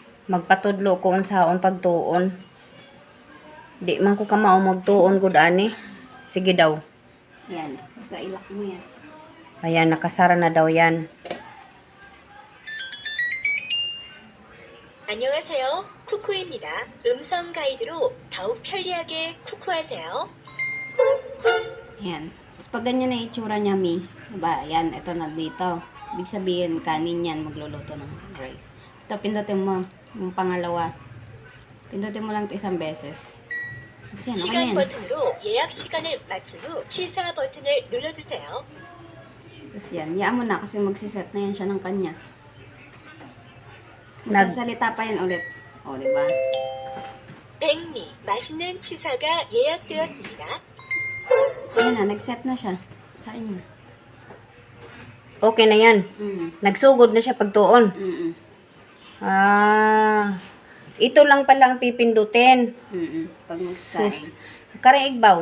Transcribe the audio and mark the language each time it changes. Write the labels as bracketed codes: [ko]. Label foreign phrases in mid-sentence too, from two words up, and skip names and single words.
[ceb] magpatudlo ko unsaon pagtuon. Di man ko kamao magtuon gud ani. [tl] Sige daw. Yan. Basta ilak mo yan. Ayan, nakasara na daw yan. [ko] 안녕하세요. 쿠쿠입니다. 음성 가이드로 더욱 편리하게 쿠쿠하세요. [tl] Yan. Tapos pag ganyan na itsura niya, Mi. Diba? Yan. Ito na dito. Ibig sabihin, kanin yan. Magluluto ng rice. Ito, pindutin mo. Yung pangalawa. Pindutin mo lang ito isang beses. Tapos yan. Okay na [ko] 시간 [tl] yan. [ko] 버튼으로 예약 시간을 맞춘 후 취사 버튼을 눌러주세요. [tl] Tapos yan. Yaan mo na kasi magsiset na yan siya ng kanya. Nag- Magsasalita pa yan ulit. O, diba? [ko] 백미, 맛있는 취사가 예약되었습니다. [tl] Ayan na. Nag-set na siya. Sa inyo. Okay na yan. [ceb] Nagsugod na siya pagtuon. [tl] Ito lang pala ang pipindutin. Pag Sus. magsaing. [ceb] Karang igbaw.